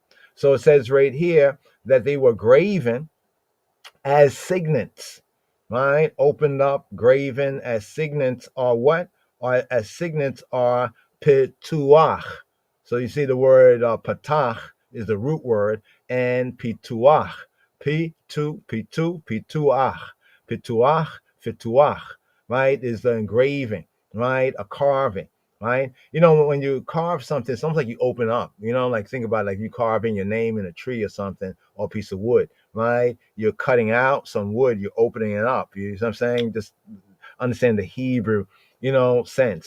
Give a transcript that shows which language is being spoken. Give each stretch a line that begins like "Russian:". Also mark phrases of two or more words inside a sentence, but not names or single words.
English: So it says right here that they were graven as signets, right? Opened up, graven as signets are what? Or as signets are pituach. So you see the word patach is the root word, and
Hebrew: pituach, pituach, fituach,
English: right? Is the engraving, right? A carving, right? When you carve something, it's almost like you open up, like think about like you carving your name in a tree or something, or a piece of wood, right? You're cutting out some wood, you're opening it up. You know what I'm saying? Just understand the Hebrew, sense.